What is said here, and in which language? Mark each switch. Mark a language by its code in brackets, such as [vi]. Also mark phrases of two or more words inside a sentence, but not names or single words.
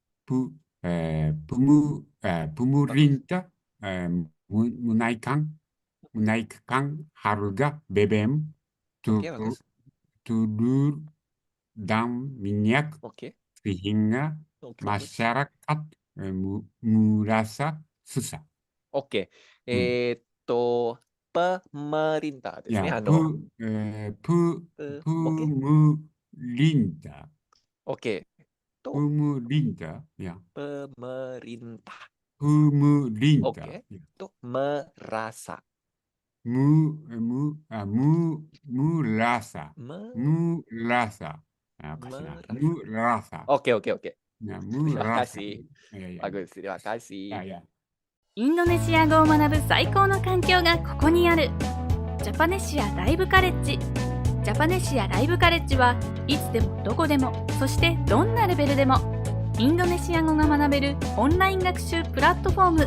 [id] Pemerintah menaikkan harga BBM, Oke, bagus. telur dan minyak Oke. sehingga Oke, bagus. masyarakat merasa susah. Oke. Pemerintah [ja] ですね。 [id] Ya, [ja] オッケー。 [id] pemerintah. Oke. Pemerintah, ya. Pemerintah. Pemerintah. Oke. Itu merasa. Merasa. Merasa. Merasa. Oke. Ya, Terima merasa. kasih. Ya. Bagus, terima kasih. Ya. [ja] インドネシア語を学ぶ最高の環境がここにある。ジャパネシアライブカレッジ。ジャパネシアライブカレッジはいつでもどこでも、そしてどんなレベルでもインドネシア語が学べるオンライン学習プラットフォーム。